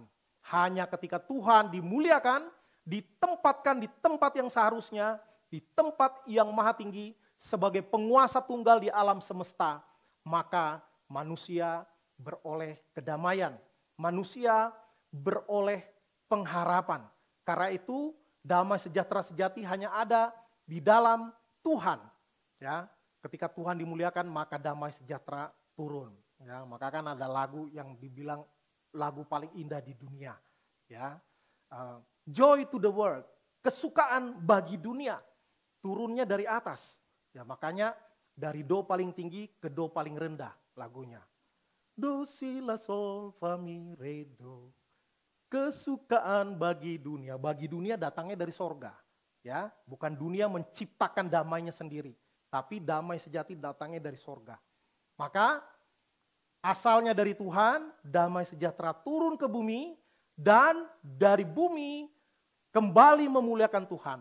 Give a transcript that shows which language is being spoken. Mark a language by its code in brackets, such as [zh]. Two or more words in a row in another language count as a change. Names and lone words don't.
[id] Hanya ketika Tuhan dimuliakan, ditempatkan di tempat yang seharusnya, di tempat yang maha tinggi, sebagai penguasa tunggal di alam semesta, maka manusia beroleh kedamaian, manusia beroleh pengharapan. Karena itu damai sejahtera sejati hanya ada di dalam Tuhan. Ya, ketika Tuhan dimuliakan maka damai sejahtera turun. Ya, maka kan ada lagu yang dibilang lagu paling indah di dunia. Ya, [en] joy to the world, [id] kesukaan bagi dunia, turunnya dari atas. Ya, makanya dari do paling tinggi ke do paling rendah lagunya. Do si la sol fa mi re do. Kesukaan bagi dunia datangnya dari sorga. Ya, bukan dunia menciptakan damainya sendiri, tapi damai sejati datangnya dari sorga. Maka asalnya dari Tuhan, damai sejahtera turun ke bumi, dan dari bumi kembali memuliakan Tuhan.